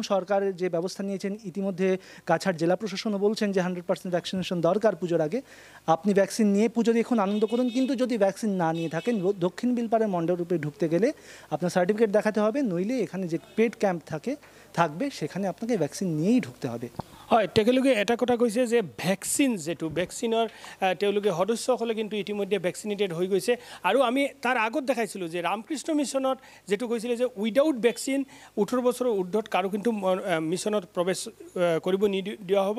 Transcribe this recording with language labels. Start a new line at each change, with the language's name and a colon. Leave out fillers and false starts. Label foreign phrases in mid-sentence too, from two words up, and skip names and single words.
Bangla: সরকারের যে ব্যবস্থা নিয়েছেন, ইতিমধ্যে কাছাড় জেলা প্রশাসনও বলছেন যে 100% ভ্যাকসিনেশন দরকার পুজোর আগে। আপনি ভ্যাকসিন নিয়ে পুজো দেখুন, আনন্দ করুন, কিন্তু যদি ভ্যাকসিন না নিয়ে থাকেন, দক্ষিণ বিলপাড়ের মণ্ডপে ঢুকতে গেলে আপনার সার্টিফিকেট দেখাতে হবে, নইলে এখানে যে পেড ক্যাম্প থাকবে সেখানে আপনাকে ভ্যাকসিন নিয়েই ঢুকতে হবে।
Assamese: হয়, তেখেতলোকে এটা কথা কৈছে যে ভেকচিন, যেটো ভেকচিনৰ তেওঁলোকে সদস্যসকলে কিন্তু ইতিমধ্যে ভেকচিনেটেড হৈ গৈছে। আৰু আমি তাৰ আগত দেখাইছিলোঁ যে ৰামকৃষ্ণ মিছনত যেটো কৈছিলে যে
English: without vaccine
Assamese: 18 বছৰৰ ঊৰ্ধত কাৰো কিন্তু মিছনত প্ৰৱেশ কৰিব নিদিয়া হ'ব।